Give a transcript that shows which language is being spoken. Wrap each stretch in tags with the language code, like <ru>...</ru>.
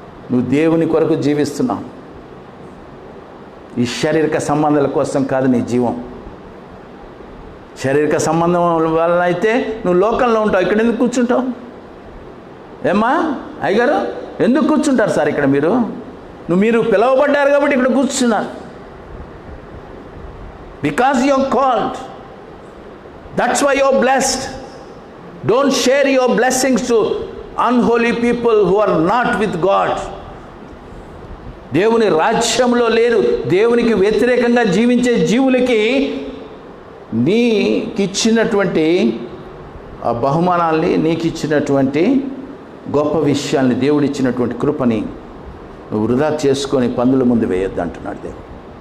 <te>నువ్వు దేవుని కొరకు జీవిస్తున్నావు. ఈ శారీరక సంబంధాల కోసం కాదు నీ జీవం. శారీరక సంబంధం వలన అయితే నువ్వు లోకంలో ఉంటావు. ఇక్కడ ఎందుకు కూర్చుంటావు? ఏమ్మా అయ్యగారు, ఎందుకు కూర్చుంటారు సార్ ఇక్కడ? మీరు పిలవబడ్డారు కాబట్టి ఇక్కడ కూర్చున్నారు.</te> <en>Because you are called. That's why you are blessed. Don't share your blessings to unholy people who are not with God.</en> <te>దేవుని రాజ్యంలో లేరు. దేవునికి వ్యతిరేకంగా జీవించే జీవులకి నీకిచ్చినటువంటి ఆ బహుమానాల్ని, నీకిచ్చినటువంటి గొప్ప విషయాల్ని, దేవుడిచ్చినటువంటి కృపని నువ్వు వృధా చేసుకొని పందుల ముందు వేయొద్దు అంటున్నాడు దేవుడు.</te>